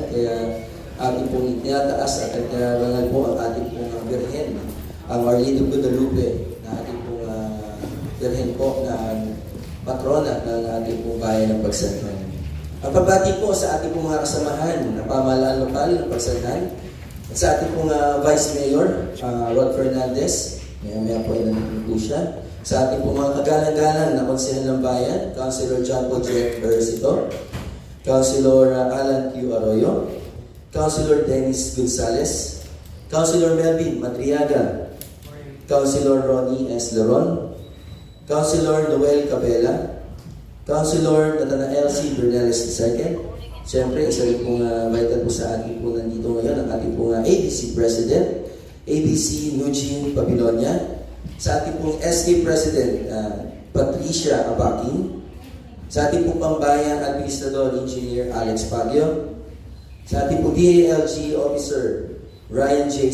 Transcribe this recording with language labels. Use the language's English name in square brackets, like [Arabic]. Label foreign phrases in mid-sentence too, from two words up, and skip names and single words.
[Filipino] Kaya ating pong itinataas at nagkarangal po ang ating pong Birhen, ang Our Lady of Guadalupe, na ating pong Birhen po na patrona ng ating pong bayan ng Pagsanhan. Ang pabati po sa ating pong mga kasamahan na pamahalaan lokal ng Pagsanhan at sa ating pong Vice Mayor, Rod Fernandez, maya po ay nandito po siya. Sa ating pong mga kagalang-galang na konsehal ng bayan, Councilor John Paul J. Ercito, Councilor Alan Q. Arroyo, Councilor Dennis Gonzales, Councilor Melvin Madriaga, Councilor Ronnie S. Leron, Councilor Noel Cabela, Councilor Nathanael C. Bernales II. Siyempre, isa rin pong vital po sa ating po nandito ngayon, ang ating pong ABC President, ABC Eugene Babilonia, sa ating pong SK President, Patricia Abaking, sa ating pong Pambayang Administrador Engineer Alex Pagio, sa ating pong DALG Officer Ryan J.